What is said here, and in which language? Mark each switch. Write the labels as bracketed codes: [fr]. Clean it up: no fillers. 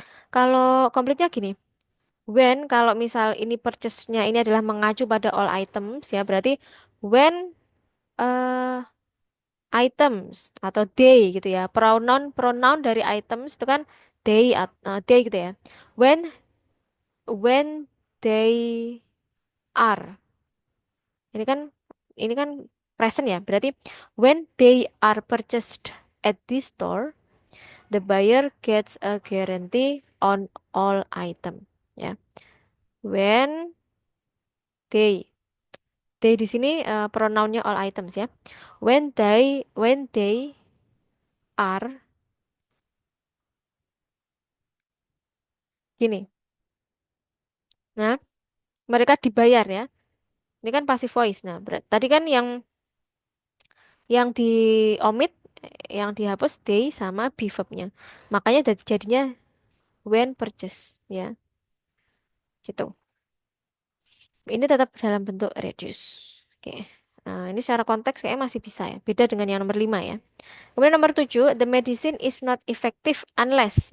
[id] Kalau komplitnya gini, when kalau misal ini purchase-nya ini adalah mengacu pada all items ya, berarti when eh, items atau they gitu ya. Pronoun pronoun dari items itu kan they gitu ya. [en] When they are. [id] Ini kan ini kan present ya. [en] Berarti when they are purchased at this store, the buyer gets a guarantee on all item. [id] Ya. When they di sini pronounnya all items ya. [en] When they are gini. [id] Nah, mereka dibayar ya. Ini kan passive voice. Nah, tadi kan yang di omit, yang dihapus they sama be verb-nya. Makanya jadinya when purchase ya. Gitu. Ini tetap dalam bentuk reduce. Oke. Nah, ini secara konteks kayaknya masih bisa ya. Beda dengan yang nomor 5 ya. Kemudian nomor 7, [en] the medicine is not effective unless.